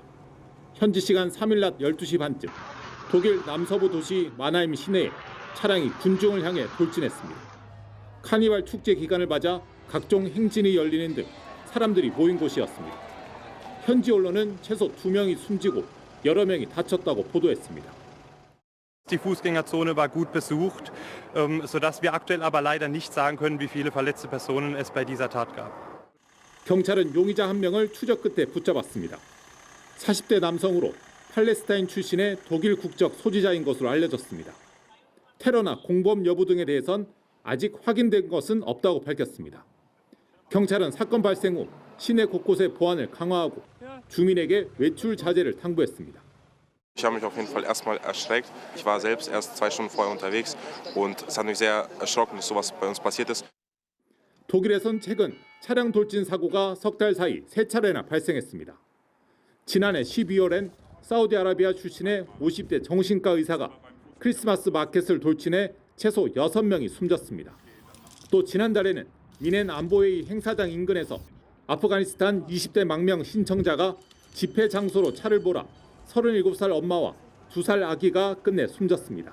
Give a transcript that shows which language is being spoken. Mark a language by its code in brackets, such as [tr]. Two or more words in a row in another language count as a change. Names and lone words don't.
[ko] 현지 시간 3일 낮 12시 반쯤 독일 남서부 도시 마나임 시내에 차량이 군중을 향해 돌진했습니다. 카니발 축제 기간을 맞아 각종 행진이 열리는 등 사람들이 모인 곳이었습니다. 현지 언론은 최소 2명이 숨지고 여러 명이 다쳤다고 보도했습니다. [de] Die Fußgängerzone war gut besucht, sodass wir aktuell aber leider nicht sagen können, wie viele verletzte Personen es bei dieser Tat gab. [ko] 경찰은 용의자 1명을 추적 끝에 붙잡았습니다. 40대 남성으로 팔레스타인 출신의 독일 국적 소지자인 것으로 알려졌습니다. 테러나 공범 여부 등에 대해선 아직 확인된 것은 없다고 밝혔습니다. 경찰은 사건 발생 후 시내 곳곳의 보안을 강화하고 주민에게 외출 자제를 당부했습니다. [de] Ich habe mich auf jeden Fall erstmal erschreckt. Ich war selbst erst 2 Stunden vorher unterwegs und es hat mich sehr erschrocken, dass sowas bei uns passiert ist. [ko] 독일에선 최근 차량 돌진 사고가 석 달 사이 3차례나 발생했습니다. 지난해 12월엔 사우디아라비아 출신의 50대 정신과 의사가 크리스마스 마켓을 돌진해 최소 6명이 숨졌습니다. 또 지난달에는 미넨 안보회의 행사장 인근에서 아프가니스탄 20대 망명 신청자가 집회 장소로 차를 몰아 37살 엄마와 2살 아기가 끝내 숨졌습니다.